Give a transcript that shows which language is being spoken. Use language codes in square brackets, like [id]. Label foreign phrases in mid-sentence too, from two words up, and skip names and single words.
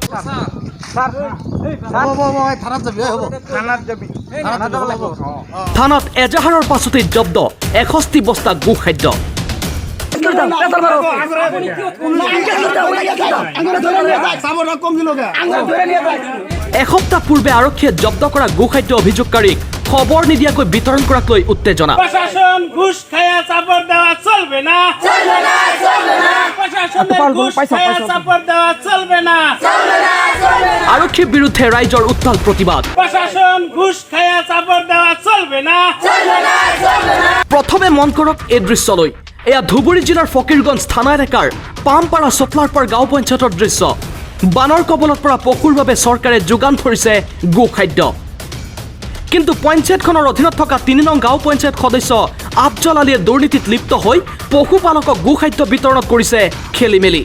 [as] থানাত এজাহাৰৰ পাছতেই জব্দ 61 বস্তা গোখাদ্য। এসপ্তাহ পূৰ্বে আৰক্ষীয়ে জব্দ কৰা গোখাদ্য অভিযোগকাৰীক খবৰ নিদিয়াকৈ বিতৰণ কৰাক লৈ উত্তেজনা। [bn] প্রশাসন ঘুষ খায়া চাপড় দেওয়া চলবে না, [as] আৰক্ষীৰ বিৰুদ্ধে ৰাইজৰ উত্তাল প্ৰতিবাদ। [bn] প্রশাসন ঘুষ খায়া চাপড় দেওয়া চলবে না। [as] প্ৰথমে মন কৰক এই দৃশ্যলৈ। এয়া ধুবুৰী জিলাৰ ফকিৰগঞ্জ থানা এলেকাৰ পামপাৰা চফলাৰপাৰ গাঁও পঞ্চায়তৰ দৃশ্য। বানৰ কবলত পৰা পশুৰ বাবে চৰকাৰে যোগান ধৰিছে গোখাদ্য, কিন্তু পঞ্চায়তখনৰ অধীনত থকা ৩ নং গাঁও পঞ্চায়ত সদস্য আফজল আলীয়ে দুৰ্নীতিত লিপ্ত হৈ পশুপালকক গোখাদ্য বিতৰণত কৰিছে খেলি মেলি।